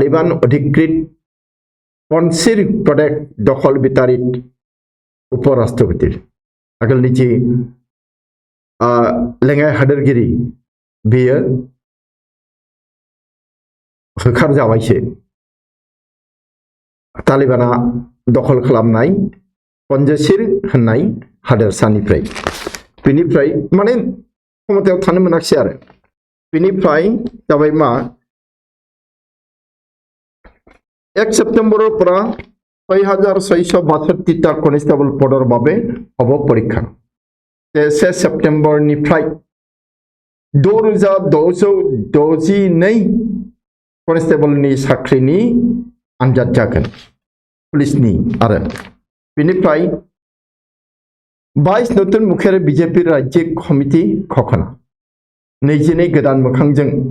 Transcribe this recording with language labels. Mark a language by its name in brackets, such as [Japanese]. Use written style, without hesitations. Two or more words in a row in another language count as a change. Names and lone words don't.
[Assamese] তালিবান অধিকৃত পানশ্বিৰ প্ৰদেশ দখল বিতাড়িত উপৰাষ্ট্ৰপতি [Bodo] आगोलनि जि लेङाइ हादोरगिरि बेयो होखारजाबायसो तालिबाना दखल खालामनाय पन्जासिर होननाय हादोरसानिफ्राय बेनिफ्राय माने क्षमतायाव थानो मोनाखिसै आरो बेनिफ्राय जाबाय मा [Assamese] 1 ছেপ্তেম্বৰৰ পৰা 6662টা কনষ্টেবল পদৰ বাবে হ'ব পৰীক্ষা [Bodo] 1 सेप्टेम्बरनिफ्राय 2662 कनस्टेबलनि साख्रिनि आनजाद जागोन पुलिसनि आरो बेनिफ्राय [Assamese] 22 নতুন মুখিয়াৰি বিজেপি ৰাজ্য কমিটি ঘোষণা 22 [Bodo] गोदान मोखांजों